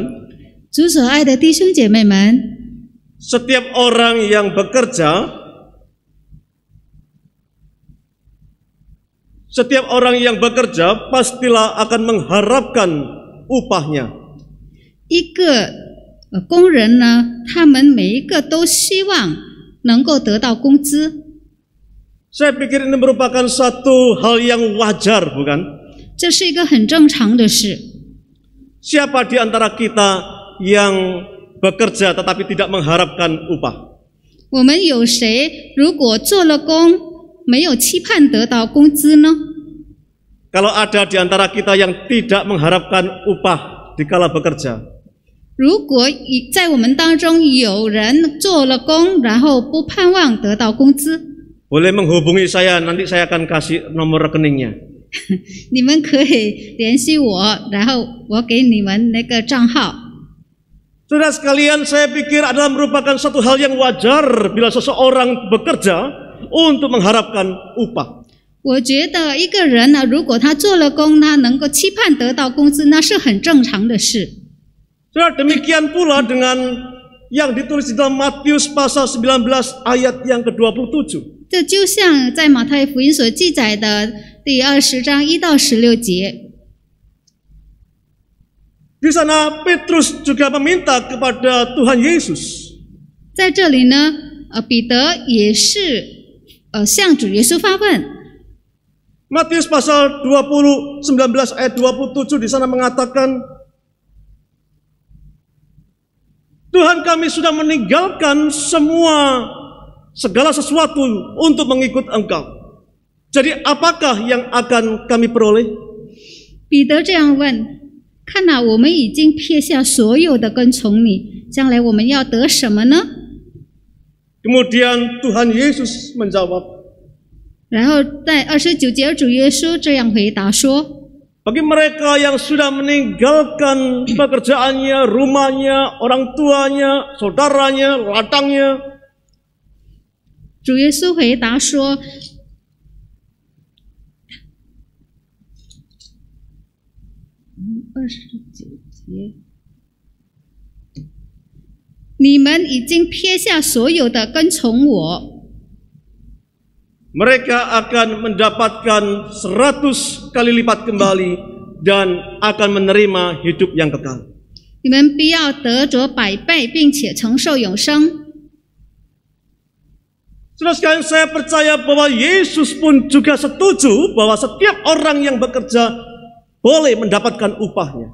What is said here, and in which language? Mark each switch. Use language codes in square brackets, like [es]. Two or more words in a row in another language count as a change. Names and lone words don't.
[zh] 主所爱的弟兄姐妹们， [id] setiap orang yang bekerja, pastilah akan mengharapkan upahnya. [zh] 一个工人呢，他们每一个都希望能够得到工资。 [id] Saya pikir ini merupakan satu hal yang wajar, bukan? [zh] 这是一个很正常的事。 [id] Siapa di antara kita yang bekerja tetapi tidak mengharapkan upah? [zh] 我们有谁如果做了工，没有期盼得到工资呢？ [id] Kalau ada di antara kita yang tidak mengharapkan upah dikala bekerja, [zh] 如果在我们当中有人做了工，然后不盼望得到工资， [id] boleh menghubungi saya, nanti saya akan kasih nomor rekeningnya. [zh] 你们可以联系我，然后我给你们那个账号。 [id] Saudara sekalian, saya pikir adalah merupakan satu hal yang wajar bila seseorang bekerja untuk mengharapkan upah. [zh] 我觉得一个人呢，如果他做了工，他能够期盼得到工资，那是很正常的事。 [id] Saudara, demikian pula dengan yang ditulis di dalam Matius pasal 19 ayat yang ke-27. [zh] 这就像在马太福音所记载的第20章1到16节。 [id] Di sana Petrus juga meminta kepada Tuhan Yesus. [zh] 在这里呢，彼得也是向主耶稣发问。 [id] Matius pasal 19 ayat 27 di sana mengatakan, Tuhan, kami sudah meninggalkan segala sesuatu untuk mengikut Engkau. Jadi apakah yang akan kami peroleh? [zh] 彼得这样问：看哪，我们已经撇下所有的跟从你，将来我们要得什么呢？ [id] Kemudian Tuhan Yesus menjawab. [zh] 然后在29节，主耶稣这样回答说： [id] Bagi mereka yang sudah meninggalkan pekerjaannya, rumahnya, orang tuanya, saudaranya, ladangnya. [zh] 主耶稣回答说： 29节，你们已经撇下所有的跟从我。 [id] Mereka akan mendapatkan 100 kali lipat kembali dan akan menerima hidup yang kekal. [zh] 你们必要得着100倍，并且承受永生。 [id] Saudara sekalian, saya percaya bahwa Yesus pun juga setuju bahwa setiap orang yang bekerja boleh mendapatkan upahnya.